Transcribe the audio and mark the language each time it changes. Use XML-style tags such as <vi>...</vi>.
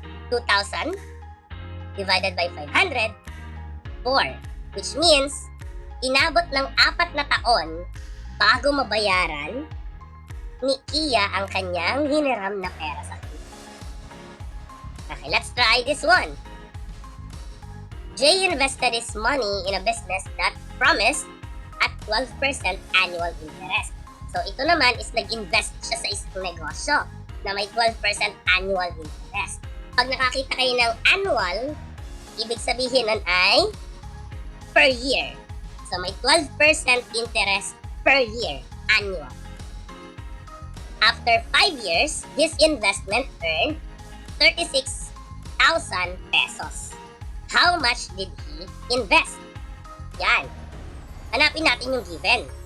<en>2,000 divided by 500, 4.</en> <tl>Which means, inabot ng 4 na taon bago mabayaran ni Kia ang kanyang hiniram na pera sa kanya.</tl> <en>Okay, let's try this one. Jay invested his money in a business that promised at 12% annual interest.</en> <tl>So ito naman is nag-invest siya sa isang negosyo na may 12% annual interest. Pag nakakita kayo ng annual, ibig sabihin nun ay per year. So may 12% interest per year, annual.</tl> <en>After 5 years, his investment earned 36,000 pesos. How much did he invest?</en> <tl>Yan. Hanapin natin yung given.</tl>